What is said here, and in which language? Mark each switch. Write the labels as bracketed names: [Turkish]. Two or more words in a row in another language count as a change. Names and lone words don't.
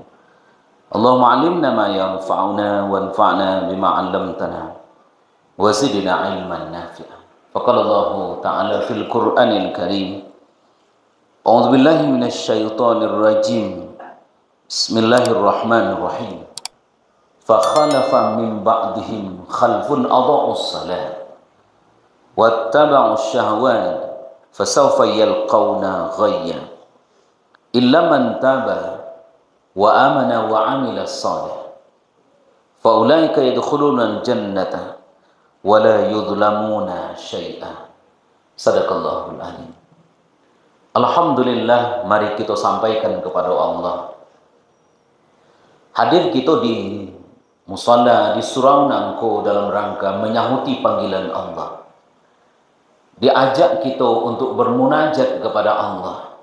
[Arabic] اللهم علمنا ما ينفعنا وانفعنا بما علمتنا وزدنا علما نافعا. فقال الله تعالى في القرآن الكريم. أعوذ بالله من الشيطان الرجيم. Bismillahirrahmanirrahim. فخلف من بعدهم خلف أضاعوا الصلاة واتبعوا الشهوات فسوف يلقون غيا إلا من تاب وآمن وعمل صالحا فأولئك يدخلون الجنة ولا يظلمون شيئا. صدق الله العليم. [Indonesian] Alhamdulillah, mari kita sampaikan kepada Allah. Hadir kita di musalla di surau nangko dalam rangka menyahuti panggilan Allah. Diajak kita untuk bermunajat kepada Allah.